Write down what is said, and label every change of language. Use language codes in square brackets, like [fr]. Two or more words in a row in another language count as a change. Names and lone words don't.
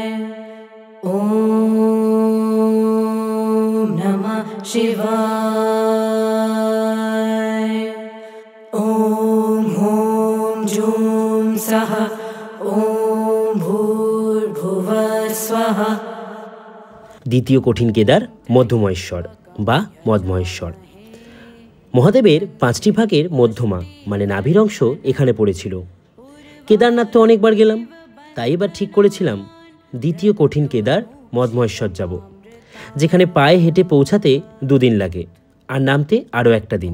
[sa] ॐ नमः शिवाय। ॐ ह्रौं जूं सः ॐ भूर्भुवः स्वः। [bn] দ্বিতীয় কঠিন কেদার মধ্যমহেশ্বর বা মদমহেশ্বর। মহাদেবের 5টি ভাগের মধ্যমা মানে নাভির অংশ এখানে পড়েছিল। কেদারনাথ তো অনেকবার গেলাম, তাই এবার ঠিক করেছিলাম দ্বিতীয় কঠিন কেদার মদমহেশ্বর যাব, যেখানে পায়ে হেঁটে পৌঁছাতে 2 দিন লাগে আর নামতে আরও একটা দিন।